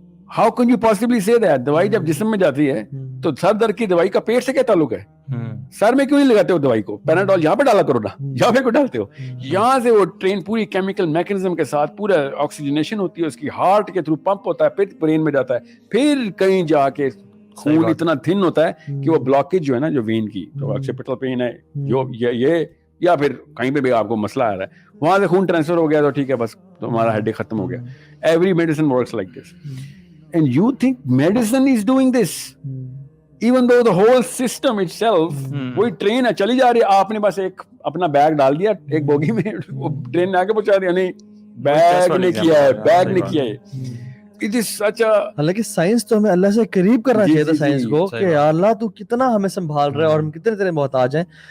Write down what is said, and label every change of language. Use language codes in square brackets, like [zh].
[en] How can you possibly say that? [ur] دوائی جب جسم میں جاتی ہے تو سر درد کی دوائی کا پیٹ سے کیا تعلق ہے؟ سر میں کیوں نہیں لگاتے ہو دوائی کو؟ پیناڈول یہاں پہ ڈالا کرو نا, یہاں پہ کیوں ڈالتے ہو؟ یہاں سے وہ ٹرین پوری کیمیکل میکینزم کے ساتھ پورا آکسیجنیشن ہوتی ہے, اس کی ہارٹ کے تھرو پمپ ہوتا ہے, پھر برین میں جاتا ہے, پھر کہیں جا کے خون اتنا تھن ہوتا ہے کہ وہ بلاکیج جو ہے نا جو وین کی, تو آکسیپیٹل پین ہے جو یہ, یا پھر کہیں پہ بھی آپ کو مسئلہ آ رہا ہے, وہاں سے خون ٹرانسفر ہو گیا تو ٹھیک ہے, بس تمہارا ہیڈ ایک ختم ہو گیا. [en] Every medicine works like this. And you think medicine is doing this? Even though the whole system itself, [ur] وہی ٹرین ہے چلی جا رہی ہے, آپ نے بس ایک اپنا بیگ ڈال دیا ایک بوگی میں, وہ ٹرین نے آگے پہنچا دیا. نہیں, بیگ نے کیا ہے, بیگ نے کیا ہے. [en] It is such a... [ur] حالانکہ سائنس تو ہمیں اللہ سے قریب کرنا چاہیے تھا سائنس کو, کہ یا اللہ تو کتنا ہمیں سنبھال رہا ہے اور ہم کتنے تیرے محتاج ہیں.